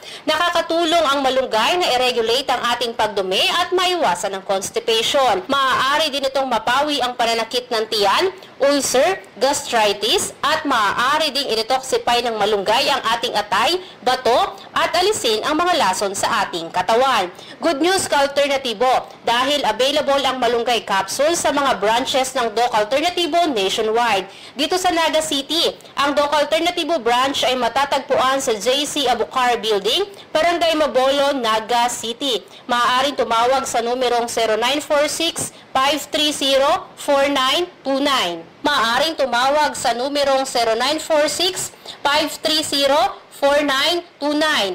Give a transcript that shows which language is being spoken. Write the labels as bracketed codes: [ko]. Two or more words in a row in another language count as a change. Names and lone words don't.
[tl] Nakakatulong ang malunggay na i-regulate ang ating pagdumi at maiwasan ang constipation. Maaari din itong mapawi ang pananakit ng tiyan, ulcer, gastritis, at maaari ding i-detoxify ng malunggay ang ating atay, bato, at alisin ang mga lason sa ating katawan. [en] Good news [tl] ka-alternatibo, dahil available ang malunggay capsule sa mga branches ng Doc Alternatibo nationwide. Dito sa Naga City, ang Doc Alternatibo branch ay matatagpuan sa JC Abucar Building, Barangay Mabolo, Naga City. Maaaring tumawag sa numerong 0946-530-4929. Maaaring tumawag sa numerong 0946-530-4929.